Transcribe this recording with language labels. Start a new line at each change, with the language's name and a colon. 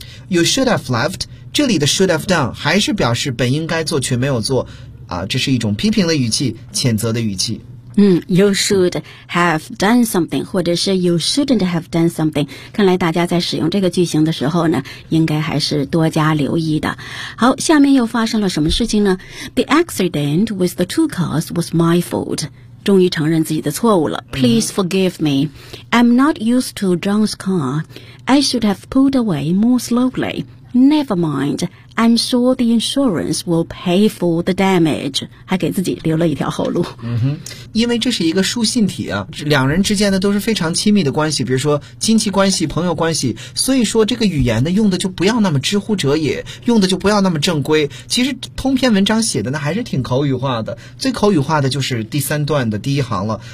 English: You should have left，
Chinese: 这里的
English: should have done
Chinese: 还是表示本应该做却没有做、这是一种批评的语气，谴责的语气。
English: You should have done something
Chinese: 或者是
English: you shouldn't have done something，
Chinese: 看来大家在使用这个句型的时候呢，应该还是多加留意的。好，下面又发生了什么事情呢？
English: The accident with the two cars was my fault.
Chinese: 终于承认自己的错误了。
English: Please forgive me. I'm not used to John's car. I should have pulled away more slowly. Never mind. I'm sure the insurance will pay for the damage.
Chinese: 还给自己留了一条后路。因为这是一个书信体啊，两人之间的都是非常亲密的关系，比如说亲戚关系、朋友关系，所以说这个语言呢用的就不要那么知乎者也，用的就不要那么正规。其实通篇文章写的呢还是挺口语化的，最口语化的就是第三段的第一行了。